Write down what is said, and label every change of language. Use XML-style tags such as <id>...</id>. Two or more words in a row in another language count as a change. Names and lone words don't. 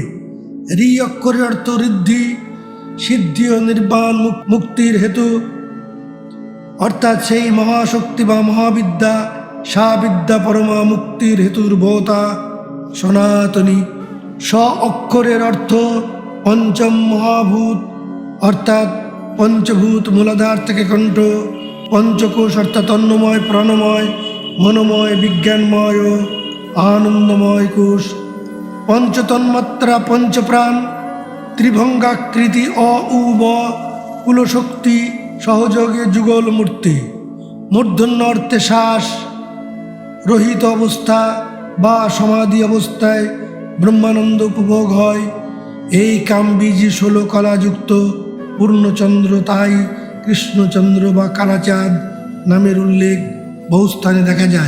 <bn>রি অক্ষরের অর্থ ঋদ্ধি, সিদ্ধি ও নির্বাণ মুক্তির হেতু, অর্থাৎ সেই মহাশক্তি বা মহাবিদ্যা, সা বিদ্যা পরমা মুক্তির হেতুর ভোতা সনাতনী। স অক্ষরের অর্থ পঞ্চম মহাভূত, অর্থাৎ পঞ্চভূত মূলাধার থেকে কণ্ঠ। পঞ্চকোষ অর্থাৎ অন্নময়, প্রাণময়, মনোময়, বিজ্ঞানময় ও আনন্দময় কোষ। পঞ্চতন্মাত্রা, পঞ্চপ্রাণ, ত্রিভঙ্গাকৃতি অ উ ব কুলশক্তি সহযোগে যুগল মূর্তি। মূর্ধন্য অর্থে শ্বাস রহিত অবস্থা বা সমাধি অবস্থায় ব্রহ্মানন্দ উপভোগ হয়। এই কামবীজি 16 কলাযুক্ত পূর্ণচন্দ্র, তাই কৃষ্ণচন্দ্র বা কালাচাঁদ নামের উল্লেখ বহু স্থানে দেখা যায়।</bn>